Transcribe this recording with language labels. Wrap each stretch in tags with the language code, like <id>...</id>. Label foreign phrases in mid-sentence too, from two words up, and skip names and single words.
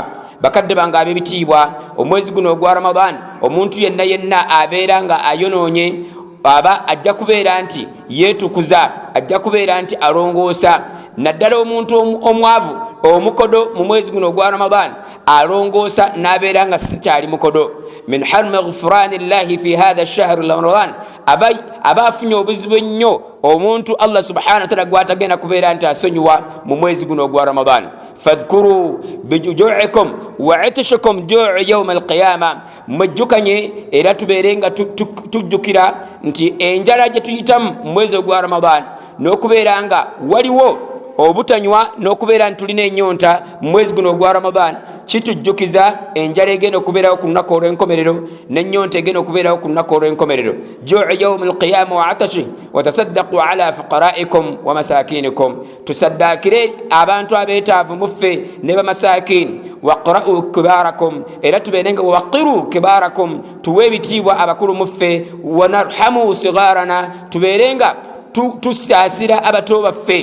<lg>Bakadde bange ab'ebitiibwa, omwezi guno ogwa Ramadan omuntu yenna abeera nga ayonoonye aba ajja kubeera nti yeetukuza, ajja kubeera nti alongoosa. Naddala omuntu omwavu omukodo mu mwezi guno ogwa Ramadan alongoosa n'abeera nga sikyali mukodo.</lg> <ar>من حرم غفران الله في هذا الشهر رمضان,</ar> <lg>aba afunye obuzibu ennyo omuntu Allah</lg> <ar>سبحانه وتعالى</ar> <lg>gwatagenda kubeera nti asonyiwa mu mwezi guno ogwa Ramadan.</lg> <ar>فاذكروا بجوعكم وعطشكم جوع يوم القيامة,</ar> <lg>mwejjukanye era tubeere nga tujjukira nti enjala gye tuyitamu mu mwezi ogwa Ramadan, n'okubeera nga waliwo obutanywa, n'okubeera nti tulina ennyonta mu mwezi guno ogwa Ramadan, kitujjukiza enjala egenda okubeerawo ku lunaku olw'enkomerero n'ennyonta egenda okubeerawo ku lunaku olw'enkomerero.</lg> <ar>جوع يوم القيامة وعطشه وتصدقوا على فقرائكم ومساكينكم,</ar> <lg>tusaddakire abantu abeetaavu muffe ne bamasakini.</lg> <ar>ووقروا كباركم,</ar> <lg>era tubeere nga</lg> <ar>وقروا كباركم,</ar> <lg>tuwe ebitiibwa abakulu muffe.</lg> <ar>ونرحم صغارنا,</ar> <lg>tubeere nga tusaasira abato baffe.</lg>